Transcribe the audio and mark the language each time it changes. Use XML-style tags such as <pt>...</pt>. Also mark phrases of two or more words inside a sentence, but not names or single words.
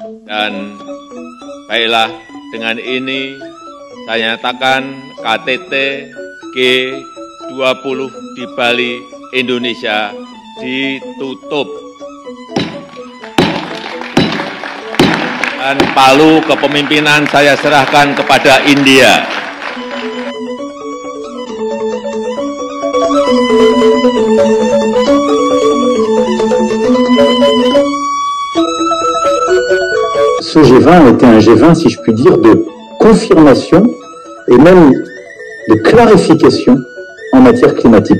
<id>Dan baiklah, dengan ini saya nyatakan KTT G20 di Bali, Indonesia ditutup. Dan palu kepemimpinan saya serahkan kepada India.</id> <fr>Ce G20 était un G20, si je puis dire, de confirmation et même de clarification en matière climatique.</fr>